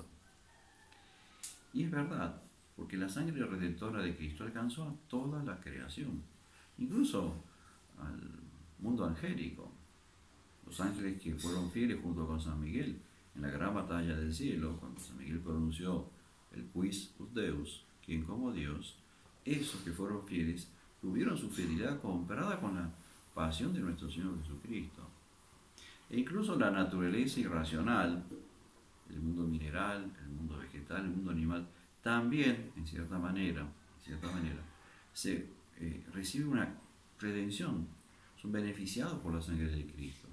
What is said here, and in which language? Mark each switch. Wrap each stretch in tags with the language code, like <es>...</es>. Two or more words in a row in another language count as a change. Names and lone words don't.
<es>Y es verdad, porque la sangre redentora de Cristo alcanzó a toda la creación, incluso al mundo angélico. Los ángeles que fueron fieles junto con San Miguel en la gran batalla del cielo, cuando San Miguel pronunció el</es> <la>quis ut Deus,</la> <es>quien como Dios, esos que fueron fieles tuvieron su fidelidad comprada con la pasión de nuestro Señor Jesucristo. E incluso la naturaleza irracional, el mundo mineral, el mundo vegetal, el mundo animal, también, en cierta manera, se recibe una redención, son beneficiados por la sangre de Cristo.</es>